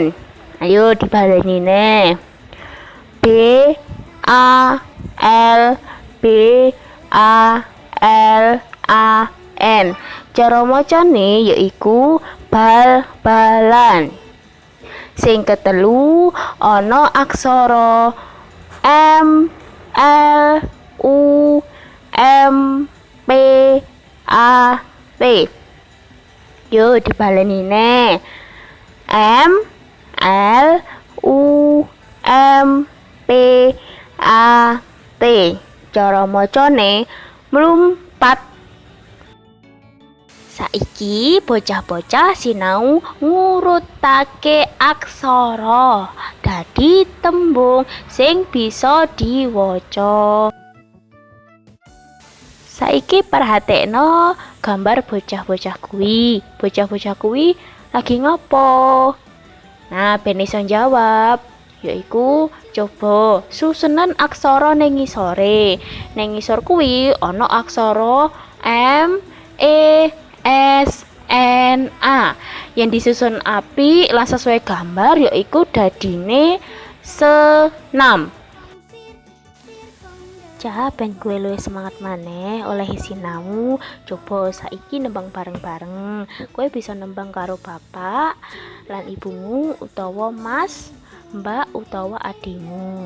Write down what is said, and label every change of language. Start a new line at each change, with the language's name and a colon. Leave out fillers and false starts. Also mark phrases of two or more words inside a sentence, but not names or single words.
Javanese: Ayo dibaleni ne. B, A, L, B, A, L, A, N. Cara macane yaiku bal-balan. Sing ketelu ana aksara M, L, U, M, P, A, T. Yo dibaleni ne. M, L, U, M, P, A, T. Cara macane mlumpat. Saiki bocah-bocah sinau ngurutake aksara dadi tembung sing bisa diwaca. Saiki perhatekno gambar bocah-bocah kuwi. Bocah-bocah kuwi lagi ngopo? Nah, ben iso jawab, yaiku coba susunan aksara ning ngisore. Ning ngisor kuwi ana aksara M, E, S, N, A. Yang disusun apik lan sesuai gambar yaiku dadine senam. Cah ben gue luwih semangat maneh oleh sinau, coba saiki nembang bareng-bareng. Kowe bisa nembang karo bapak lan ibumu utawa mas, mbak utawa adimu.